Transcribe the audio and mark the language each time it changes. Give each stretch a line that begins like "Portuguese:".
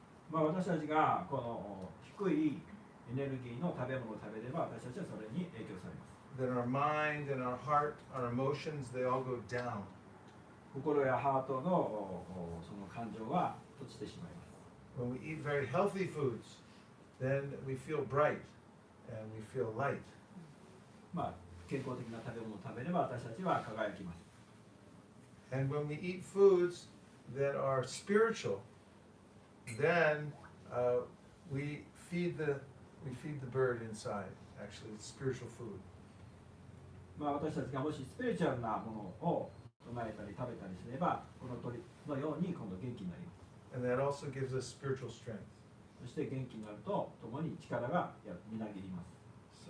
Japanese: まあ私たちがこの低いエネルギーの食べ物を食べれば私たちはそれに影響されます。
English: Then our mind and our heart, our emotions, they all go down.
Japanese: 心やハートのその感情は落ちてしまいます。
English: When we eat very healthy foods, then we feel bright and we feel light.
Japanese: まあ健康的な食べ物を食べれば私たちは輝きます。
English: And when we eat foods that are spiritual, then we feed the bird inside. Actually, it's spiritual food.
Japanese: まあ私たちがもしスピリチュアルなものを唱えたり食べたりすればこの鳥のように今度元気になります。
English: And that also gives us spiritual strength.
Japanese: そして元気になると共に力がみなぎります。